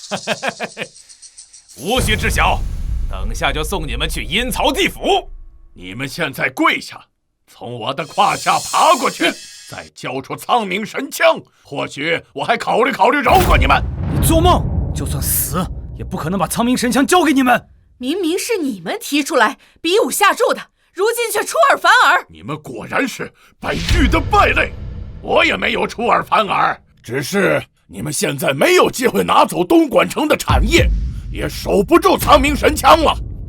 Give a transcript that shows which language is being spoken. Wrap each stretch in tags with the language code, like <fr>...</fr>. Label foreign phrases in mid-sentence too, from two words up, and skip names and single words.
<zh>無須知曉，等下就送你們去陰曹地府。你們現在跪下，從我的胯下爬過去，再交出蒼冥神槍，或許我還考慮饒過你們。你做夢！就算死，也不可能把蒼冥神槍交給你們。明明是你們提出來比武下注的，如今卻出爾反爾。你們果然是北域的敗類。我也沒有出爾反爾，只是你們現在沒有機會拿走東莞城的產業，也守不住蒼冥神槍了。</zh>